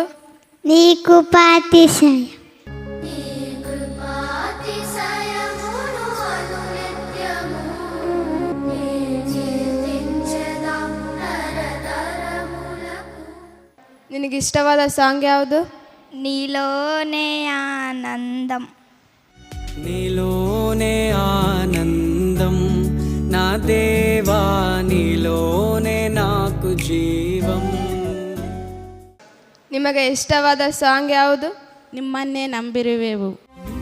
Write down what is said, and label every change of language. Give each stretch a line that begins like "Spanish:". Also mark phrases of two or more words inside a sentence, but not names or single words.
Kannada: ನೀ ಕೃಪಾತಿಶಯ. ನಿನಗೆ ಇಷ್ಟವಾದ ಸಾಂಗ್ ಯಾವುದು?
Telugu: నీలోనే ఆనందం. నీలోనే ఆనందం నా దేవా, నీలోనే నాకు జీవం.
Kannada: ನಿಮಗೆ ಇಷ್ಟವಾದ ಸಾಂಗ್ ಯಾವುದು? ನಿಮ್ಮನ್ನೇ ನಂಬಿರುವೆವು.